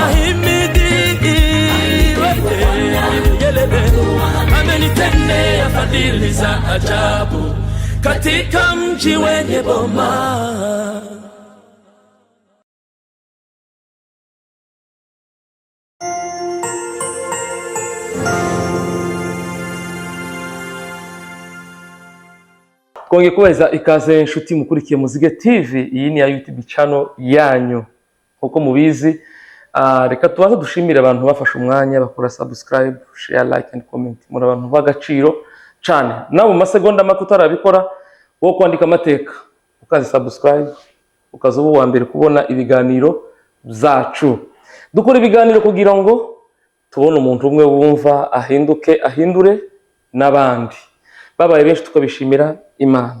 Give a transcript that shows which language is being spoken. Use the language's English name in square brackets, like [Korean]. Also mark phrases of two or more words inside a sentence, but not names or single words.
[Swahili] Ahimidiwe, amenitendea fadhili za ajabu katika mji wenye boma. [Kinyarwanda] Konge kuweza ikaze nshuti mukurikiye Muzige TV. Iyi ni ya YouTube channel yanyu, uko mubizi. Reka tubanze dushimire abantu bafashe umwanya bakora subscribe, [English] share, like and comment. [Kinyarwanda] Muri abantu bagaciro cyane. Nabo masegonda make utarabikora wo kwandika amateka ukazi subscribe, ukaza ubu wa mbere kubona ibiganiro byacu. Dukora ibiganiro kugira ngo tubone umuntu umwe wumva ahindure n'abandi babaye benshi tukabishimira Imana.